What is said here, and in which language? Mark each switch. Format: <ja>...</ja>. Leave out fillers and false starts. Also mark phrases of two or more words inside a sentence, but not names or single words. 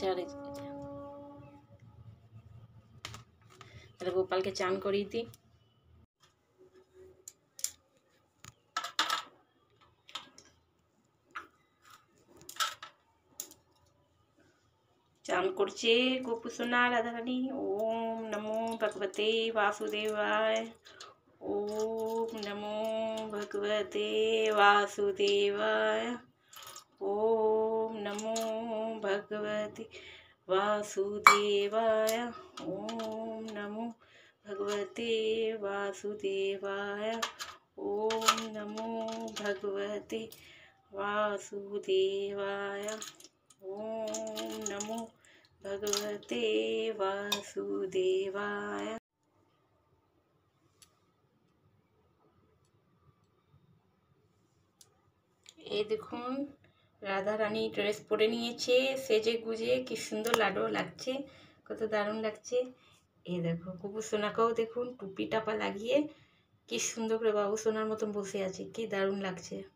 <bn>আর তাহলে গোপালকে চান করিয়ে দিই। চান করছে গোপুসোনা রাধারানী।</bn> <sa>ওম নমো ভগবতে বাসুদেবায়। ওম নমো ভগবতে বাসুদেবায়। ওম নমো ভগবতে वासुदेवाय। ओम नमो भगवते वासुदेवाय। ओम नमो भगवते वासुदेवाय। ओम नमो भगवते वासुदेवाय।</sa> <bn>এই দেখুন রাধা রানী ড্রেস পরে নিয়েছে, সেজে গুজে কি সুন্দর লাডো লাগছে, কত দারুণ লাগছে। এই দেখো বাবু সোনাকেও দেখুন টুপি টাপা লাগিয়ে কি সুন্দর করে বাবু সোনার মতন বসে আছে, কি দারুণ লাগছে।</bn>